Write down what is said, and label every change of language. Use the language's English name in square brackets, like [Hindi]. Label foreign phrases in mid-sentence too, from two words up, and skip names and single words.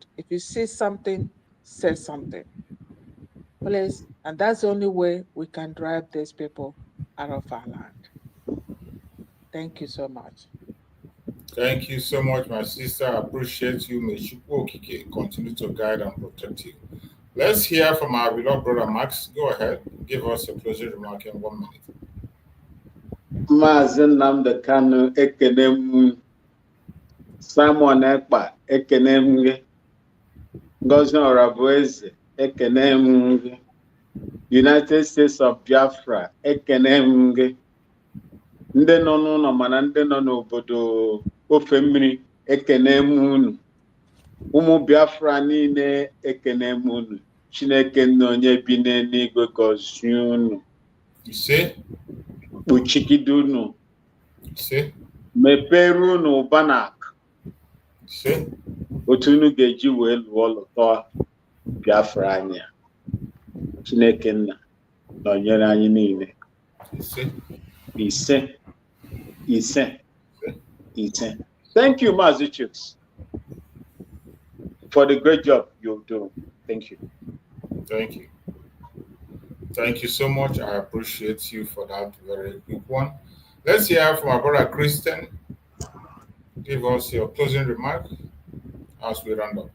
[English] If you see something, say something. Please, and that's the only way we can drive these people out of our land. Thank you so much. Thank you so much, my sister. I appreciate you. May Chukwu continue to guide and protect you. Let's hear from our beloved brother Max. Go ahead. Give us a closing remark in 1 minute. [Igbo] Maazị Nnamdi Kanu, ekene m. Simon Ekpa, ekene m gị. Ngozi Orabueze, ekene m gị. United States of Biafra, ekene m gị. Ndị nọ n'ụlọ mana ndị nọ n'obodo ofe mmiri, ekene m unu. Ụmụ Biafra niile, ekene m unu. Chineke nna onye bi n'eluigwe gọzie unu. Ise. Kpuchigide unu. Ise. Mepere unu ụba n'akụ. Ise. Otu unu ga-eji wee lụọ lụtọ Biafra anya. Chineke nna nọnyere anyị niile. Ise. Ise. Ise. Ise. [English] Thank you, Maazị Chuks, for the great job you're doing. Thank you. Thank you. Thank you so much. I appreciate you for that very quick one. Let's hear from our brother Christian. Give us your closing remark as we round up.